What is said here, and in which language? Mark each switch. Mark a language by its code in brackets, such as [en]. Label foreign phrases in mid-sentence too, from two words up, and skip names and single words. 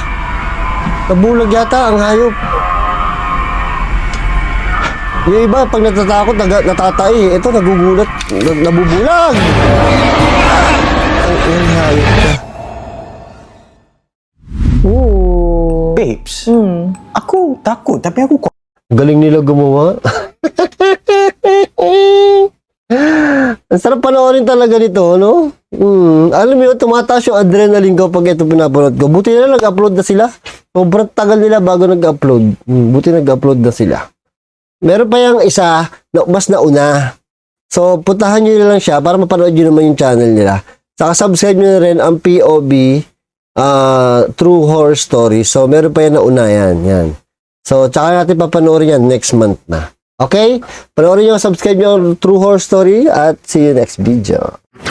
[tl] Nabulag yata ang hayop. Yung iba, pag natatakot, natatay. Ito, nagugulat. Nabubulag. Ang hayop ka. Oh. Babes, [ms] aku takut tapi aku [tl] Galing nila gumawa. Ang sarap panoorin talaga nito, no? Alam mo yun, tumataas yung adrenaline ko pag ito pinapanood ko. Buti na nag-upload na sila. Sobrang tagal nila bago nag-upload. Buti nag-upload na sila. Meron pa yung isa na mas nauna. So, puntahan nyo na lang siya para mapanood nyo naman yung channel nila. Saka subscribe nyo na rin ang POB True Horror Story. So, meron pa yan nauna yan. So, tsaka natin papanoorin yan next month na. Okay? Panoorin nyo, subscribe nyo True Horror Story at [en] see you next video.